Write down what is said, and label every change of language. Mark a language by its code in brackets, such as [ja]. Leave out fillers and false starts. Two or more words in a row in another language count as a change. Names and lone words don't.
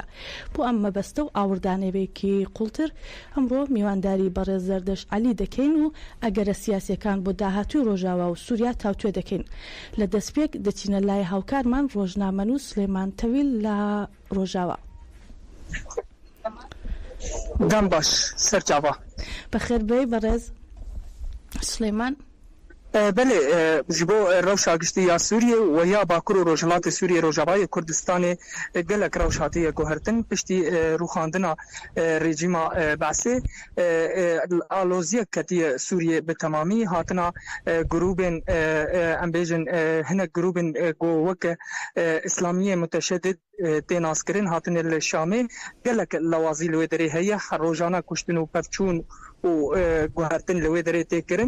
[ckb] بۆ ئەم مەبەستە و ئاوردانەوەیەکی قوڵتر ئەمڕۆ میوانداری بەڕێز زەردەشت عەلی دەکەین و ئەگەرە سیاسیەکان بۆ داهاتووی ڕۆژاوا و سووریا تاوتوێ دەکەین. لە دەستپێک دەچینە لای هاوکارمان ڕۆژنامەنووس سلێمان تەویل لە ڕۆژاوا. دەم باش سەرچاوە بەخێر بێ بەڕێز سلێمان. [ku] بله ji bo rewşa giştî ya Sûriye û ya Bakur û Rojhilatê Sûriye Rojavayê Kurdistanê gelek rewş hatiye guhertin piştî rûxandina rejîma Besê aloziyek ketiye Sûriye bi temamî hatina grûbên em bêjin hinek grûbên ku weke İslamiyê Muteşeddid tê naskirin hatine li Şamê gelek lawazî li wê derê heye her rojana kuştin û pevçûn û guhertin li wê derê tê kirin.